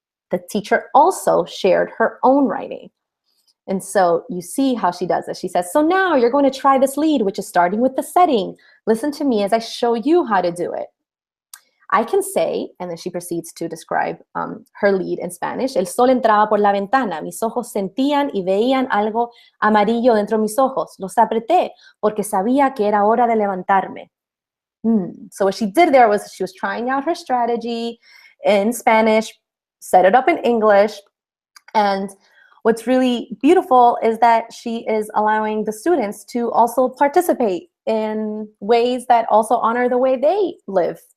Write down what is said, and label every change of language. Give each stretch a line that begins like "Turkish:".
English: The teacher also shared her own writing. And so you see how she does this. She says, "So now you're going to try this lead, which is starting with the setting. Listen to me as I show you how to do it. I can say," and then she proceeds to describe her lead in Spanish.
Spanish: "El sol entraba por la ventana. Mis ojos sentían y veían algo amarillo dentro de mis ojos. Los apreté porque sabía que era hora de levantarme."
English: So what she did there was she was trying out her strategy in Spanish, set it up in English. And what's really beautiful is that she is allowing the students to also participate in ways that also honor the way they live.